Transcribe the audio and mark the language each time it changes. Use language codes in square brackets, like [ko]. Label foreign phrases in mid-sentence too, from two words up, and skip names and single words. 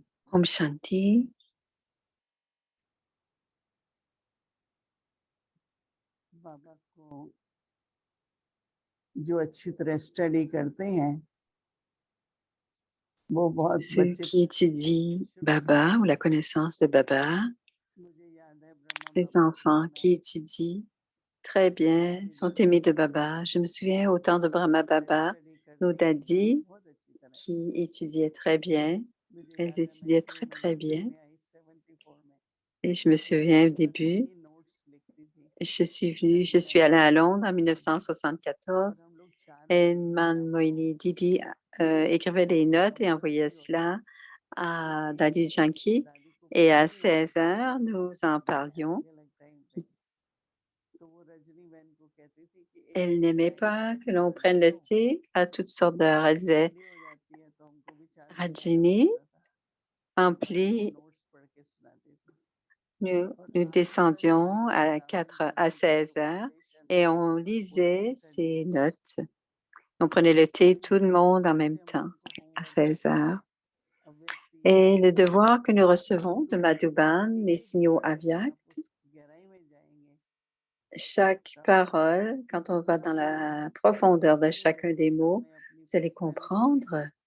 [hi] ओम शांति. बाबा को जो अच्छी तरह स्टडी करते हैं वो बहुत [fr] Ceux [hi] बच्चे [fr] qui étudient Baba ou la connaissance de Baba, [hi] मुझे याद है ब्रह्मा [fr] les [hi] बाबा [fr] enfants qui étudient très bien sont aimés de Baba. Je me souviens au temps de Brahma Baba, nos dadis [hi] बहुत अच्छी तरह [fr] qui étudiaient très bien. [hi] मुझे [fr] Elles [hi] याद है मैं [fr] étudiaient [hi] इसलिए [fr] très, très [hi] मद्रास [fr] bien. [hi] में आई 74 में [fr] Et je me souviens au [hi] मैं [fr] début, [hi] अपनी नोट्स लिखती थी [fr] je suis allée à Londres en 1974 [hi] और हम लोग 4 [fr] et [hi] बजे [fr] Man Moini Didi écrivait des notes et envoyait cela à Dadi Janki. [hi] दादी को [fr] Et [hi] पता [fr] à [hi] ही नहीं [fr] 16 heures, nous en parlions. [hi] अलग अलग टाइम पे तो वो रजनी बहन को कहती थी कि एक [fr] Elle [hi] एक [fr] n'aimait [hi] चाय [fr] pas [hi] टाइम [fr] que [hi] पे [fr] l'on [hi] कर [fr] prenne [hi] लिया [fr] le [hi] करो [fr] thé à toutes sortes d'heures. Elle disait, [hi] जल्दी हो जाती है तो हमको भी 4 बजे जाना [fr] Rajini, [hi] पड़ता था [fr] emplis, [hi] नोट्स पढ़ के सुनाती थी [fr] nous descendions à 16 heures et on lisait ces notes. On prenait le thé, tout le monde en même temps, à 16 heures. Et le devoir que nous recevons de Madhuban, les signaux avyaks, chaque parole, quand on va dans la profondeur de chacun des mots, vous allez comprendre.